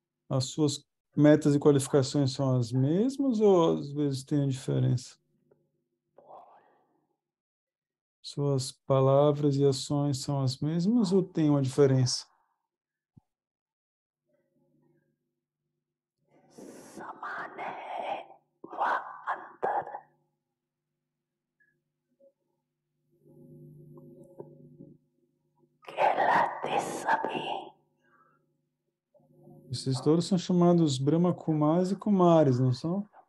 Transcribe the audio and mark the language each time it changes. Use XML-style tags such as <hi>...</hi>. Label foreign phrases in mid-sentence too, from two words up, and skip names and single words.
<pt>As suas metas e qualificações são as mesmas ou às vezes tem diferença? Suas palavras e ações são as mesmas ou tem uma diferença?</pt> <hi>समान है व अंतर कहलाते सभी</hi> <pt>Esses todos são chamados Brahma Kumaris e Kumaris, não são?</pt>